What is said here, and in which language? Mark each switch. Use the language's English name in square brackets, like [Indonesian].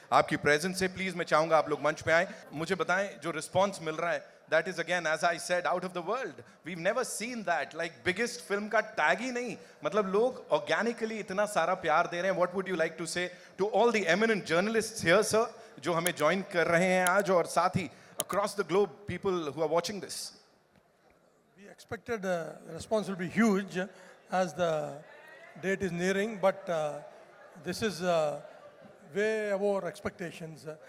[Hindi] आपकी presence से please मैं चाहूँगा आप लोग मंच पे आएं. मुझे बताएं जो response मिल रहा है, [English] that is again as I said out of the world. We've never seen that. Like biggest film [Hindi] का tag ही नहीं. मतलब लोग organically इतना सारा प्यार दे रहे हैं. [English] What would you like to say to all the eminent journalists here, sir, [Hindi] जो हमें join कर रहे हैं आज और साथ ही [English] across the globe people who are watching this? We expected the response will be huge as the date is nearing, but this is way above our expectations.